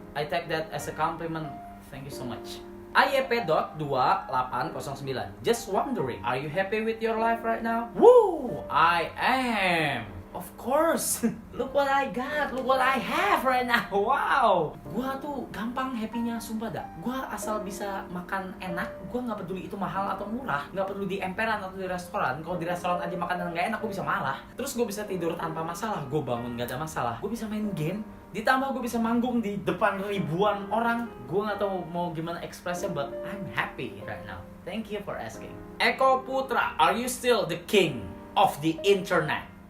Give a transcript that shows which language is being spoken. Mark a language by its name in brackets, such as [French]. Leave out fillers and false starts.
[English] I take that as a compliment. Thank you so much. AYP.2809. Just wondering, are you happy with your life right now? Woo! I am. Of course. Look what I got. Look what I have right now. [Indonesian] Wow. Gua tuh gampang happy-nya, sumpah dah. Gua asal bisa makan enak, gua nggak peduli itu mahal atau murah, nggak peduli di emperan atau di restoran. Kalau di restoran aja makanan nggak enak, gua bisa marah. Terus gua bisa tidur tanpa masalah, gua bangun nggak ada masalah. Gua bisa main game, ditambah gue bisa manggung di depan ribuan orang. Gue nggak tahu mau gimana ekspresnya, [English] but I'm happy right now. Thank you for asking. Eko Putra, are you still the king of the internet?